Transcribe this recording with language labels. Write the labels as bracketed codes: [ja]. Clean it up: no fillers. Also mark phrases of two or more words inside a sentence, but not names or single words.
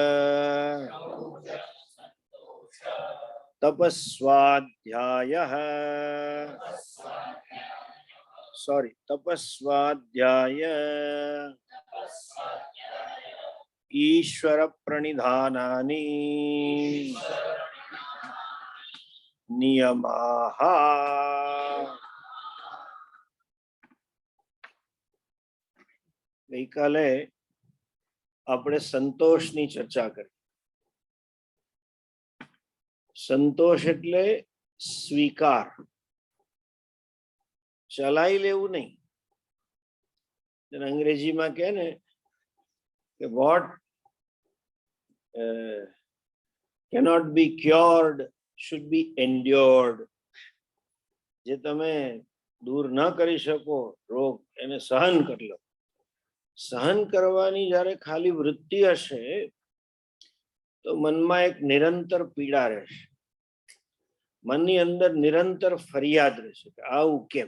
[sa] तपस्वाध्यायः तपस्वाध्याय ईश्वर प्रणिधानानि नियमाः। [gu] ગઈકાલે આપણે સંતોષની ચર્ચા કરી. સંતોષ એટલે સ્વીકાર, ચલાઈ લેવું નહીં. અંગ્રેજીમાં કહે ને કે [en] what cannot be cured should be endured. [gu] જે તમે દૂર ન કરી શકો રોગ, એને સહન કરી લો. સહન કરવાની જ્યારે ખાલી વૃત્તિ હશે તો મનમાં એક નિરંતર પીડા રહેશે, મનની અંદર નિરંતર ફરિયાદ રહેશે કે આવું કેમ.